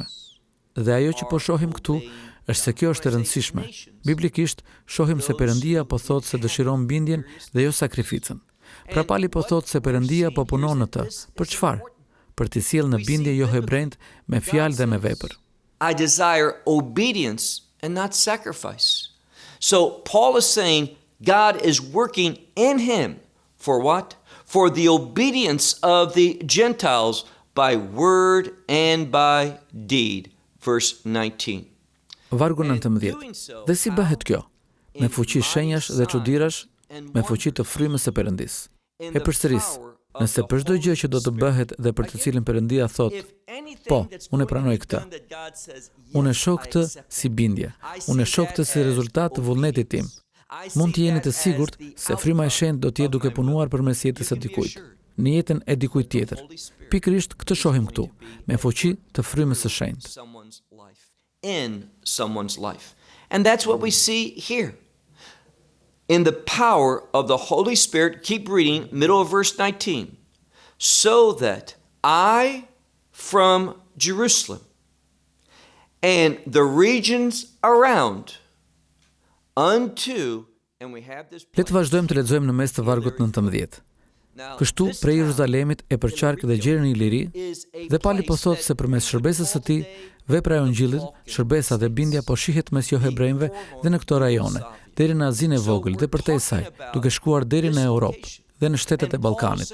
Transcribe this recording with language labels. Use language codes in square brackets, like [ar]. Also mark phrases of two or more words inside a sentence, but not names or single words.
[sq] Dhe ajo që po shohim këtu është se kjo është e rëndësishme. Biblikisht shohim se Perëndia po thotë se dëshiron bindjen dhe jo sakrificën. Pra Pali po thotë se Perëndia po punon në të. Për çfarë? Për t'i sjellë në bindje jo hebrejt me fjalë dhe me vepër. [en] I desire obedience and not sacrifice. So Paul is saying God is working in him for what? For the obedience of the Gentiles by word and by deed. Verse 19. [sq] Vargu 19. Dhe si bëhet kjo? Me fuqi shenjash dhe çuditërash, me fuqi të frymës së Perëndis. E përsëris, nëse për çdo gjë që do të bëhet dhe për të cilën Perëndia thotë, po, unë e pranoj këtë. Unë e shoh këtë si bindje. Unë e shoh këtë si rezultat të vullnetit tim. Mund të jeni të sigurt se fryma e shenjtë do të jetë duke punuar përmes jetës së dikujt, në jetën e dikujt tjetër. Pikërisht këtë shohim këtu, me fuqi të frymës së shenjtë. [en] In someone's life. And that's what we see here. In the power of the Holy Spirit, keep reading, middle of verse 19. So that I from Jerusalem and the regions around unto, and we have this. [sq] Le të vazhdojmë të lexojmë në mes të vargut 19. Kështu prej Jeruzalemit e përqark dhe gjerën i liri, dhe pali po thotë se përmes shërbesës së tij, vepra e Ungjillit, shërbesa dhe bindja po shihet mes jo hebrejve dhe në këto rajone, deri në Azinë e vogël dhe përtej saj, duke shkuar deri në Europë dhe në shtetet e Ballkanit.